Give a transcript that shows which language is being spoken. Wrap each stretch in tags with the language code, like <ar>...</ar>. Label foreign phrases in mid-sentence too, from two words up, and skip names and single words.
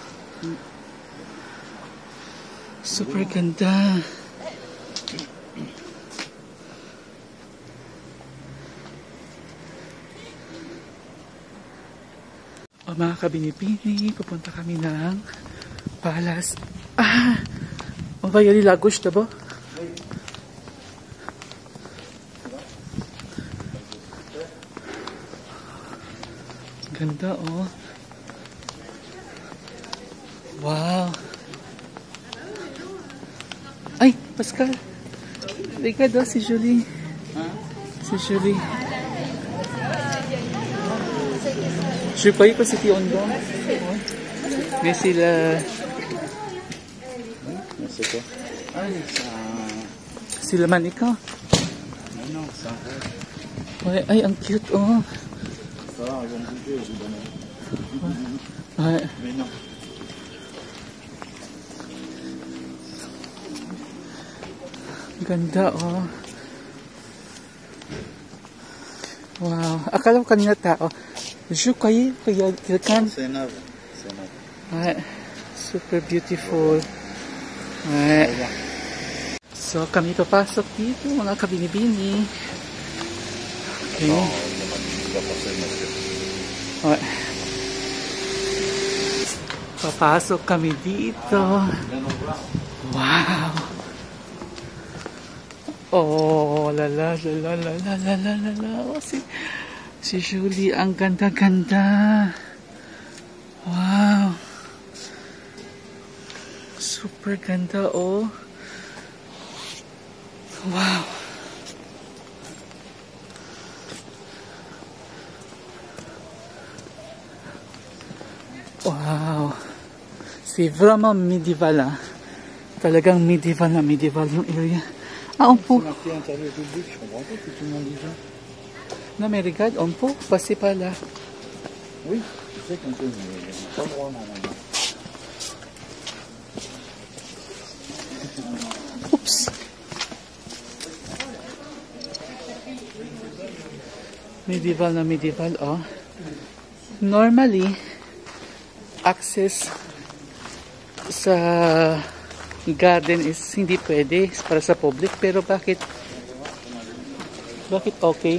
<tl>Super ganda. O mga kabini-bini, pupunta kami ng Palace.</tl> <fr>On va y aller la gauche d'abord.</fr> <tl>Ganda, oh. Wow. Ay,</tl> <fr>Pascal. Regarde, c'est joli. C'est joli. Je croyais que c'était en bas. Mais c'est la... C'est quoi? C'est le mannequin. Non, c'est un peu... Ouais,</fr> <tl>ay, ang cute, oh.</tl> <fr>Ça va, ils vont bouger, je donne. Ouais. Mais non.</fr> <tl>Ganda, oh. Wow. Akala ko kanina tao.</tl> <fr>Je croyais qu'il y a quelqu'un. C'est neuf.</fr> <en>Ouais. Super beautiful.</en> <fr>Ouais.</fr> <tl>So, kami papasok dito, mga kabini-bini.</tl> <fr>Okay. Ouais.</fr> <tl>Papasok kami dito. Wow. Oh, la la la la la la la la la la. Oh, si Julie, ang ganda-ganda. Wow. Super ganda, oh. Wow. Wow.</tl> <fr>C'est vraiment médiéval, hein.</fr> <tl>Talagang médiéval na médiéval yung area.</tl> <fr>On peut. Non mais regarde, on peut passer par là. Oui, je sais qu'on peut, mais pas le droit normalement. Oups.</fr> <tl>Medieval na medieval, oh.</tl> <en>Normally, access</en> <tl>sa garden is hindi pwede para sa public, pero bakit okay?</tl>